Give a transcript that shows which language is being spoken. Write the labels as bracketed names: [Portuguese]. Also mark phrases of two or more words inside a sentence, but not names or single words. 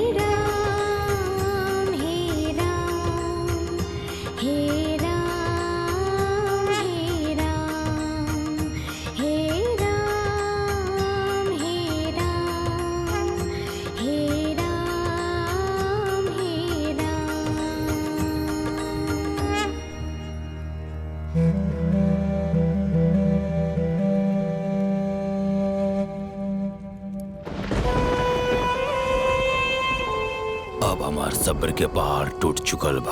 [Bhojpuri] राम, हे राम, हे राम, हे राम, हे राम, हे राम, हे राम, हे अब हमार सब्र के पहाड़ टूट चुकल बा।